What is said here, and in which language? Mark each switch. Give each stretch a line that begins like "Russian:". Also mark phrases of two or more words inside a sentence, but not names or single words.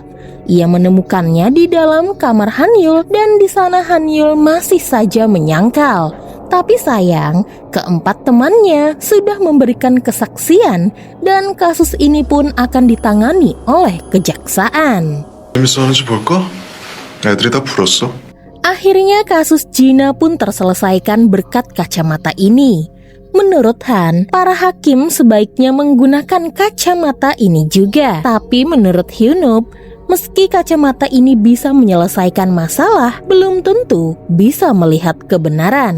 Indonesian: Ia menemukannya di dalam kamar Hanyul dan di sana Hanyul masih saja menyangkal. Tapi sayang, keempat temannya sudah memberikan kesaksian dan kasus ini pun akan ditangani oleh kejaksaan.
Korean: 재밌어 하는지 볼까? 애들이 다 풀었어.
Indonesian: Akhirnya kasus Gina pun terselesaikan berkat kacamata ini. Menurut Han, para hakim sebaiknya menggunakan kacamata ini juga. Tapi menurut Hyunup, meski kacamata ini bisa menyelesaikan masalah, belum tentu bisa melihat kebenaran.